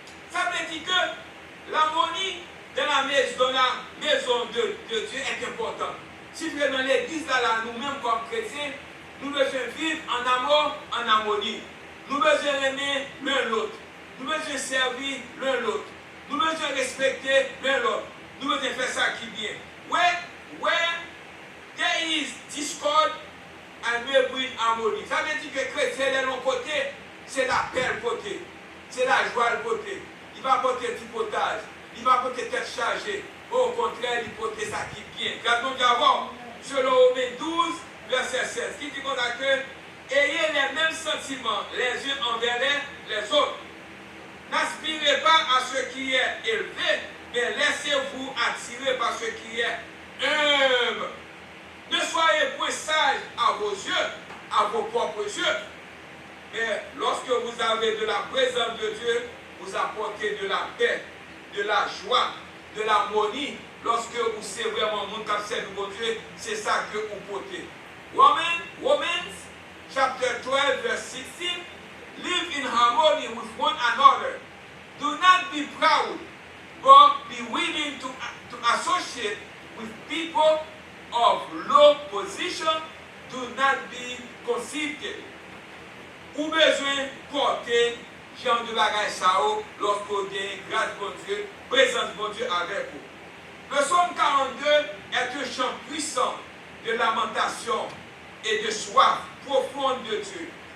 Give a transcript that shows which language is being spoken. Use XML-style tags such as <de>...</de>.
<fr>Ça veut dire que l'harmonie dans la maison de Dieu est importante. Si vous êtes dans l'église, nous-mêmes comme chrétiens, nous devons vivre en amour, en harmonie. Nous devons aimer l'un l'autre. Nous devons servir l'un l'autre. Nous devons respecter l'un l'autre. Nous devons faire ça qui est bien.</fr> <en>Where there is discord and we bring harmony.</en> <fr>Ça veut dire que chrétien de l'autre côté, c'est la paix le côté. C'est la joie le côté. Il va porter du potage. Il va porter tête chargée. Au contraire, il porte ça qui est bien. Regardons d'abord, selon Romains 12, verset 16, qui dit qu'on a que ayez les mêmes sentiments les uns envers les autres. N'aspirez pas à ce qui est élevé, mais laissez-vous attirer par ce qui est humble. Ne soyez point sages à vos yeux, à vos propres yeux. Mais lorsque vous avez de la présence de Dieu, vous apportez de la paix, de la joie, de l'harmonie. Lorsque vous savez vraiment mon cap c'est de Dieu, c'est ça que vous portez.</fr> <en>Romans chapter 12 verse 16. Live in harmony with one another. Do not be proud, but be willing to associate with people of low position. Do not be conceited.</en> <fr>Ou besoin porter genre de bagage sao lorsque vous avez grâce bon Dieu, présence bon Dieu avec vous. Le psaume 42 est un chant puissant de lamentation et de soif profonde de Dieu.</fr>